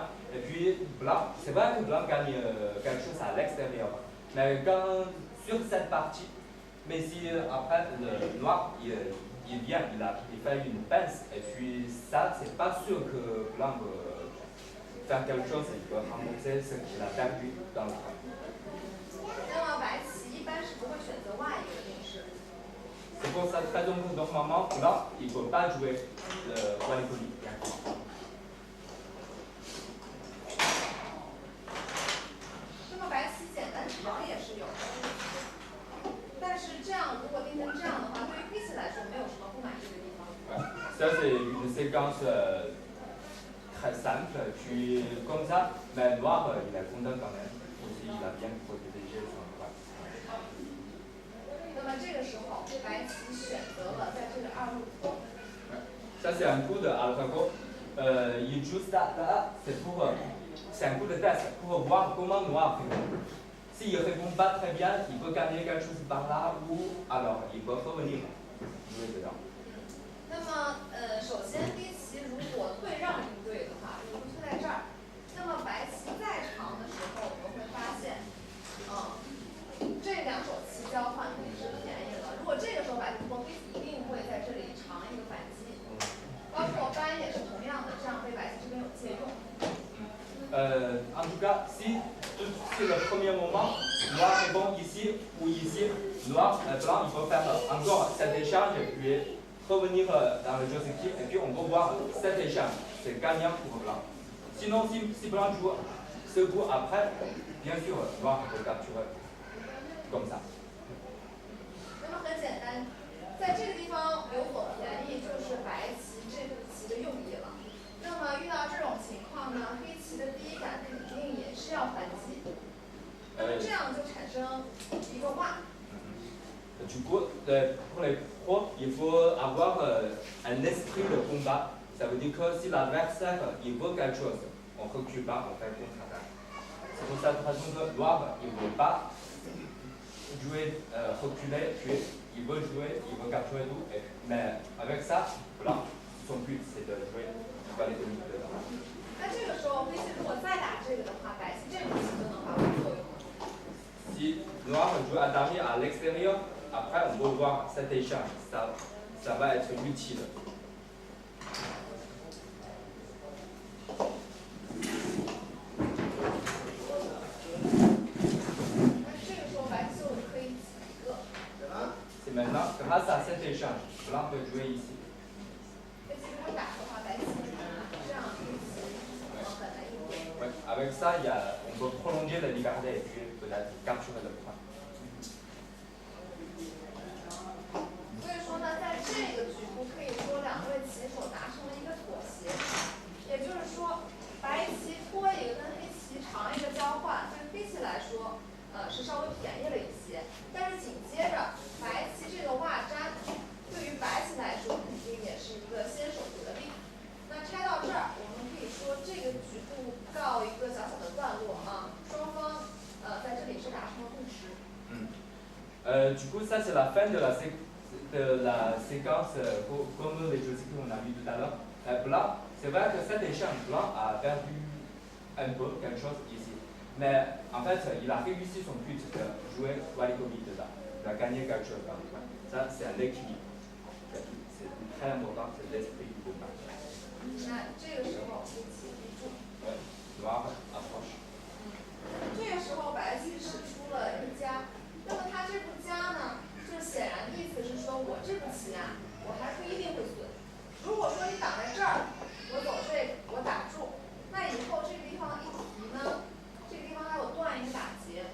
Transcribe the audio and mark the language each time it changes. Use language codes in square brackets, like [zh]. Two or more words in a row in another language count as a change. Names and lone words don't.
[fr] Et puis, blanc, c'est vrai que blanc gagne quelque chose à l'extérieur. Mais sur cette partie, mais si après le noir, il vient, il fait une pince. Et puis, ça, c'est pas sûr que blanc faire quelque chose, il peut rembourser ce qu'il a perdu dans le coin. [zh] 那么白棋一般是不会选择挖一个定式。 [fr] C'est pour cette raison que normalement, blanc, il ne peut pas jouer Walikoli. [zh] 那么白棋简单指标也是有的，但是这样如果定成这样的话，对于黑棋来说没有什么不满意的地方。 [fr] Ça c'est une séquence très simple, puis comme ça, mais noir, il est content quand même. Aussi, il a bien protégé son coin. [zh] 么这个时候，白棋选择了在这个二路坡。 [fr] Ça c'est un coup de AlphaGo. Il joue ça là, c'est un coup de test pour voir comment Noir répond. S'il ne répond pas très bien, il peut gagner quelque chose par là ou alors il peut revenir jouer dedans. [zh] 那么首先黑棋如果退让应对的话，比如退在这儿，那么白棋再长的时候，我们会发现，这两手棋交换肯定是便宜了。如果这个时候白棋脱，黑棋一定会在这里尝一个反击，包括扳也是同样的，这样对白棋这边有借用。 [fr] En tout cas, si c'est le premier moment, Noir répond ici ou ici, Blanc il peut faire encore cet échange puis revenir dans le jeu skill et puis on peut voir cet échange, c'est gagnant pour Blanc. Sinon, si Blanc joue ce coup après, bien sûr, Noir peut capturer comme ça. [zh] 那么很简单，在这个地方有所便宜，就是白棋这步棋的用意了。那么遇到这种情况呢，黑棋的第一杆肯定也是要反击，那么这样就产生一个袜。 [fr] Du coup, pour les pros, il faut avoir un esprit de combat. Ça veut dire que si l'adversaire il veut quelque chose, on ne recule pas, on fait contre-attaque. C'est pour cette raison que Noir il ne veut pas jouer, reculer, puis il veut jouer, il veut capturer tout. Mais avec ça, Blanc, son but c'est de jouer dans les limites de Blanc. [zh] 那这个时候黑棋如果再打这个的话，白棋这步棋就能发挥作用了。 [fr] Si Noir joue un damier à l'extérieur, après on peut voir cet échange, ça va être utile. [zh] 那这个时候白棋就可以挤一个。 [fr] C'est maintenant, grâce à cet échange, Blanc peut jouer ici. [zh] 黑棋如果打的话，白棋这样黑棋很难应对。 [fr] Ouais, avec ça, on peut prolonger la liberté et puis peut-être capturer le point. [zh] 所以说呢，在这个局部可以说两位棋手达成了一个妥协，也就是说，白棋拖一个跟黑棋长一个交换，对黑棋来说，是稍微便宜了一些。但是紧接着白棋这个袜粘，对于白棋来说肯定也是一个先手得利。那拆到这儿，我们可以说这个局部告一个小小的段落啊，双方在这里是达成了共识。 [fr] Du coup, ça c'est la fin de la séquence comme les jeux qu'on a vu tout à l'heure. Blanc, c'est vrai que cet échange, Blanc a perdu un peu quelque chose ici. Mais en fait, il a réussi son but de jouer Walikovic dedans. Il a gagné quelque chose dans le point. Ça, c'est un équilibre. C'est très important, c'est l'esprit du combat. [zh] 那这个时候黑棋立住。 [fr] Noir approche. [zh] 这个时候白棋使出了一家，那么他这步家呢，就是显然意思是说我这步棋啊，我还不一定会损。如果说你挡在这儿，我走这个，我打住，那以后这个地方一提呢，这个地方还有断一个打劫。